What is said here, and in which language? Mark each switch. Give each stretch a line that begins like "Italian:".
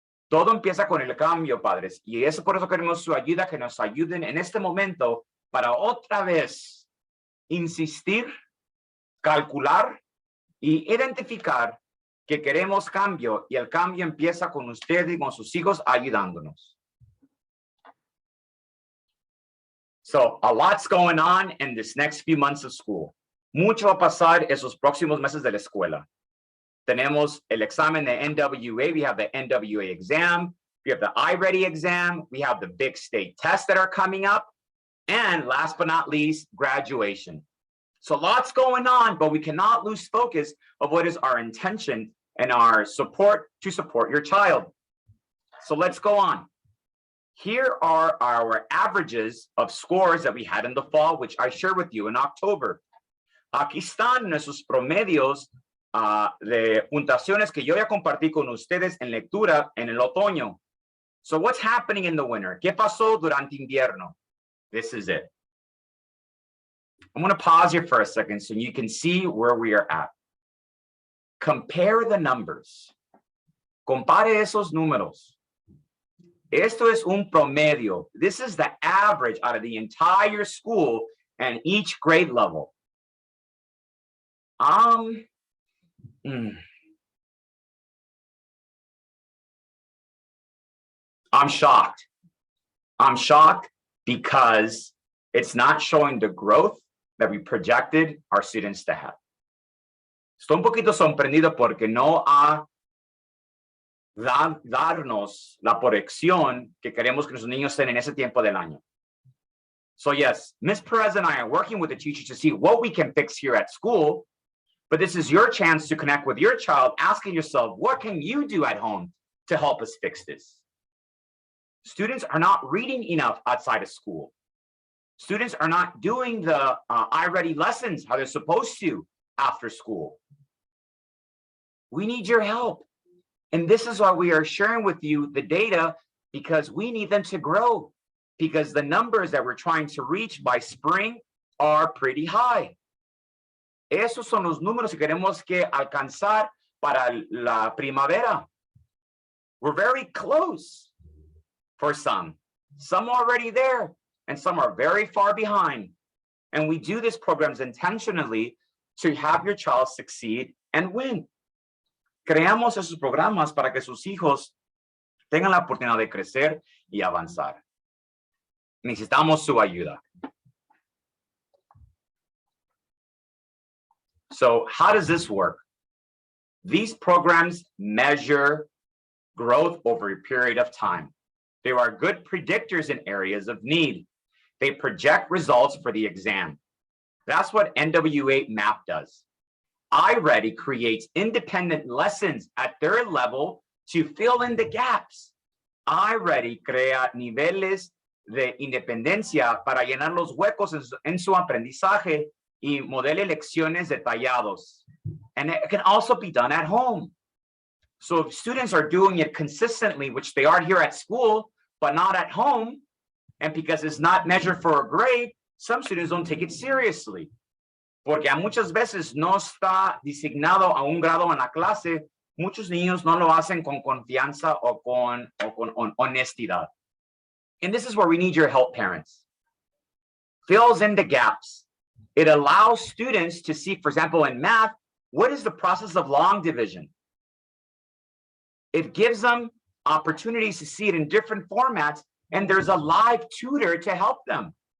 Spanish: Todo empieza con el cambio, padres. Y es por eso queremos su ayuda, que nos ayuden en este momento para otra vez insistir, calcular y identificar que queremos cambio. Y el cambio empieza con ustedes y con sus hijos ayudándonos.
English: So a lot's going on in this next few months of school.
Spanish: Mucho va a pasar esos próximos meses de la escuela. Tenemos el examen de NWEA.
English: We have the NWEA exam. We have the iReady exam. We have the big state tests that are coming up. And last but not least, graduation. So lots going on, but we cannot lose focus of what is our intention and our support to support your child. So let's go on. Here are our averages of scores that we had in the fall, which I shared with you in October.
Spanish: Aquí están nuestros promedios de puntuaciones que yo ya compartí con ustedes en lectura en el otoño.
English: So what's happening in the winter?
Spanish: ¿Qué pasó durante invierno?
English: This is it. I'm going to pause here for a second so you can see where we are at. Compare the numbers.
Spanish: Compare esos números. Esto es un promedio.
English: This is the average out of the entire school and each grade level. I'm shocked. I'm shocked because it's not showing the growth that we projected our students to have.
Spanish: Estoy un poquito sorprendido porque no ha darnos la proyección que queremos que nuestros niños estén en ese tiempo del año.
English: So yes, Ms. Perez and I are working with the teachers to see what we can fix here at school, but this is your chance to connect with your child, asking yourself, what can you do at home to help us fix this? Students are not reading enough outside of school. Students are not doing the iReady lessons how they're supposed to after school. We need your help. And this is why we are sharing with you the data, because we need them to grow, because the numbers that we're trying to reach by spring are pretty high.
Spanish: Esos son los números que queremos que alcanzar para la primavera.
English: We're very close for some already there, and some are very far behind. And we do these programs intentionally to have your child succeed and win.
Spanish: Creamos esos programas para que sus hijos tengan la oportunidad de crecer y avanzar. Necesitamos su ayuda.
English: So how does this work? These programs measure growth over a period of time. They are good predictors in areas of need. They project results for the exam. That's what NWEA MAP does. iReady creates independent lessons at their level to fill in the gaps.
Spanish: iReady crea niveles de independencia para llenar los huecos en su aprendizaje y modele lecciones detallados.
English: And it can also be done at home. So if students are doing it consistently, which they are here at school, but not at home, and because it's not measured for a grade, some students don't take it seriously.
Spanish: Porque muchas veces no está designado a un grado en la clase, muchos niños no lo hacen con confianza o con honestidad.
English: And this is where we need your help, parents. Fills in the gaps. It allows students to see, for example, in math, what is the process of long division? It gives them opportunities to see it in different formats, and there's a live tutor to help them.